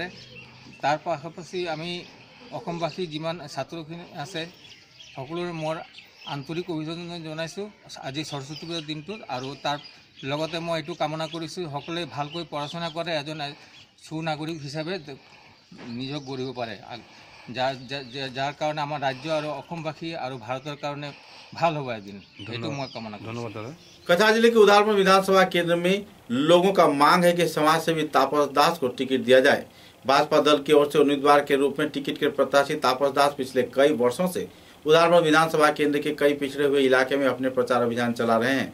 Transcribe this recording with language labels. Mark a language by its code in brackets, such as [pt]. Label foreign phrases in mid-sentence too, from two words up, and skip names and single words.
[as] তাৰ পাশাপাশি আমি অসমবাসী যিমান ছাত্ৰখিনি আছে সকলোৰে মোৰ আন্তৰিক অভিনন্দন জনাইছোঁ আজি সৰস্বতী পূজাৰ দিনটোত। আৰু তাৰ লগতে মই এইটো কামনা কৰিছোঁ সকলোৱে ভালকৈ পঢ়া-শুনা কৰে, এজন সুনাগৰিক হিচাপে নিজক গঢ়িব পাৰে, যাৰ কাৰণে আমাৰ ৰাজ্য আৰু অসমবাসী আৰু ভাৰতৰ কাৰণে ভাল হ'ব এদিন। এইটো মই কামনা কৰোঁ। ধন্যবাদ দাদা। [hi] कछार जिले के उदालपुर विधानसभा केंद्र में लोगों का मांग है कि समाज सेवी तापस दास को टिकट दिया जाए। भाजपा दल की ओर से उम्मीदवार के रूप में टिकट के प्रत्याशी तापस दास पिछले कई वर्षों से उदालपुर विधानसभा केंद्र के कई पिछड़े हुए इलाके में अपने प्रचार अभियान चला रहे हैं।